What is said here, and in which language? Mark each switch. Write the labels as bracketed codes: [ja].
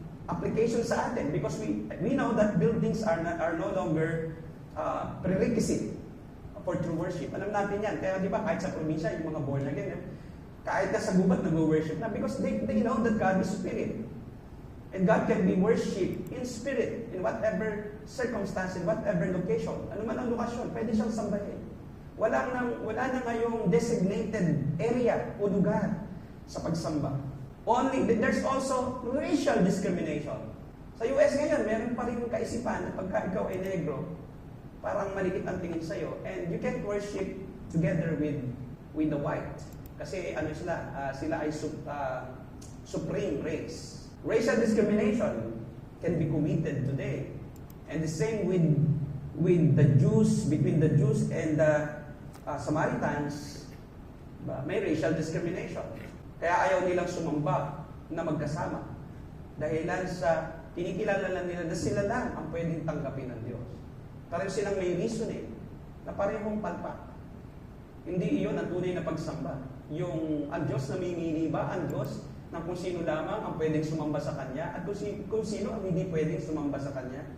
[en] Application sa atin because we know that buildings are no longer prerequisite for true worship. [tl] Alam natin yan. Kaya di ba kahit sa probinsya, yung mga [en] born again, [tl] Kahit nasa gubat nag-worship na [en] because they know that God is spirit. And God can be worshipped in spirit, in whatever circumstance, in whatever location. [tl] Ano man ang lokasyon, pwede siyang sambahin. Wala na ngayong designated area o lugar sa pagsamba. [en] There's also racial discrimination. [tl] Sa US ngayon, meron pa rin kaisipan na pagka ikaw ay negro, parang malikit ang tingin sa'yo, [en] and you can't worship together with the white. [tl] Kasi sila ay supreme race. [en] Racial discrimination can be committed today. And the same with the Jews, between the Jews and the Samaritans, may racial discrimination. [tl] Kaya ayaw nilang sumamba na magkasama. Dahilan sa kinikilala lang nila na sila lang ang pwedeng tanggapin ng Diyos. Pareho silang may reasoning na parehong palpak. Hindi iyon ang tunay na pagsamba. Ang Diyos na mimili ba? Ang Diyos na kung sino lamang ang pwedeng sumamba sa Kanya at kung sino ang hindi pwedeng sumamba sa Kanya.